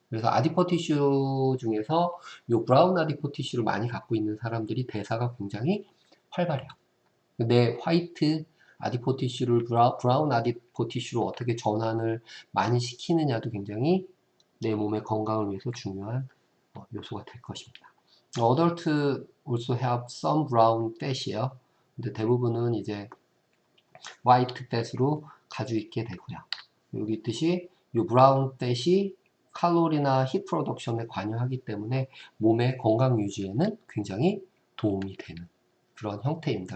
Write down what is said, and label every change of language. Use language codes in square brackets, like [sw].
[ko] 그래서 아디포티슈 중에서 이 브라운 아디포티슈를 많이 갖고 있는 사람들이 대사가 굉장히 활발해요. 내 화이트 아디포티슈를 브라운 아디포티슈로 어떻게 전환을 많이 시키느냐도 굉장히 내 몸의 건강을 위해서 중요한 요소가 될 것입니다. [en] Adult also have some brown fat이에요. [ko] 근데 대부분은 이제 화이트 fat으로 가지고 있게 되고요. 여기 있듯이 이 브라운 fat이 칼로리나 힙 프로덕션에 관여하기 때문에 몸의 건강 유지에는 굉장히 도움이 되는 그런 형태입니다.